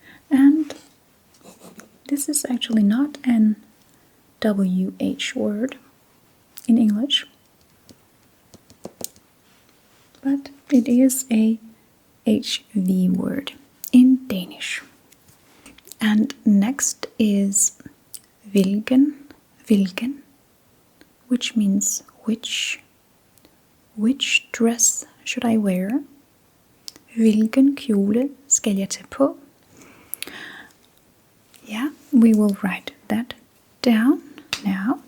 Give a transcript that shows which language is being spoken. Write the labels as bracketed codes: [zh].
[en] And this is actually not an WH word in English, but it is a HV word in Danish. And next is hvilken, hvilken, which means which. Which dress should I wear? [da] Hvilken kjole skal jeg tage på? [en] Yeah, we will write that down now.